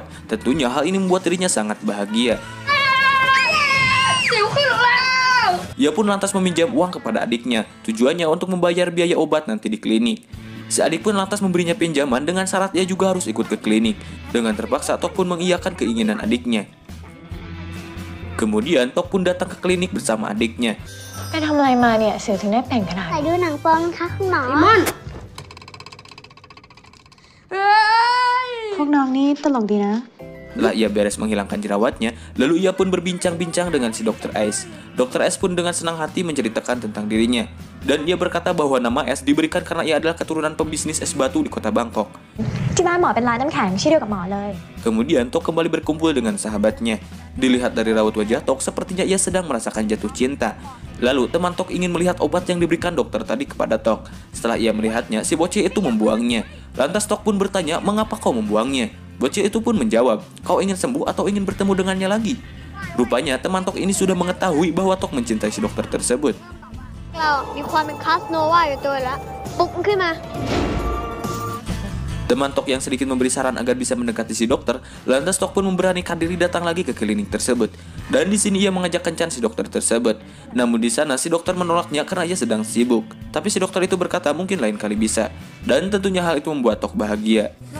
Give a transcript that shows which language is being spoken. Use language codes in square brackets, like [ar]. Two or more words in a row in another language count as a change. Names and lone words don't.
[id] Tentunya hal ini membuat dirinya sangat bahagia. Ia pun lantas meminjam uang kepada adiknya. Tujuannya untuk membayar biaya obat nanti di klinik. Si adik pun lantas memberinya pinjaman dengan syarat ia juga harus ikut ke klinik. Dengan terpaksa Tok pun mengiyakan keinginan adiknya. Kemudian Tok pun datang ke klinik bersama adiknya. [th] ไปทำอะไรมาเนี่ยเสือถึงได้แต่งขนาด ไปดูหนังโป๊นะคะคุณหมอ พวกน้องนี่ตลกดีนะ [id] Setelah ia beres menghilangkan jerawatnya, lalu ia pun berbincang-bincang dengan si Dr. S. Dr. S pun dengan senang hati menceritakan tentang dirinya. Dan ia berkata bahwa nama S diberikan karena ia adalah keturunan pembisnis es batu di kota Bangkok. [th] ที่บ้านหมอเป็นร้านน้ำแข็งชื่อเดียวกับหมอเลย [id] Kemudian Tok kembali berkumpul dengan sahabatnya. Dilihat dari raut wajah Tok, sepertinya ia sedang merasakan jatuh cinta. Lalu teman Tok ingin melihat obat yang diberikan dokter tadi kepada Tok. Setelah ia melihatnya, si bocil itu membuangnya. Lantas Tok pun bertanya, mengapa kau membuangnya? Bocil itu pun menjawab, kau ingin sembuh atau ingin bertemu dengannya lagi? Rupanya teman Tok ini sudah mengetahui bahwa Tok mencintai si dokter tersebut. [th] เรามีความเป็นคาสโนวาอยู่ตัวแล้วปุ๊บขึ้นมา [id] Teman Tok yang sedikit memberi saran agar bisa mendekati si dokter, lantas Tok pun memberanikan diri datang lagi ke klinik tersebut. Dan di sini ia mengajak kencan si dokter tersebut. Namun di sana si dokter menolaknya karena ia sedang sibuk. Tapi si dokter itu berkata mungkin lain kali bisa. Dan tentunya hal itu membuat Tok bahagia.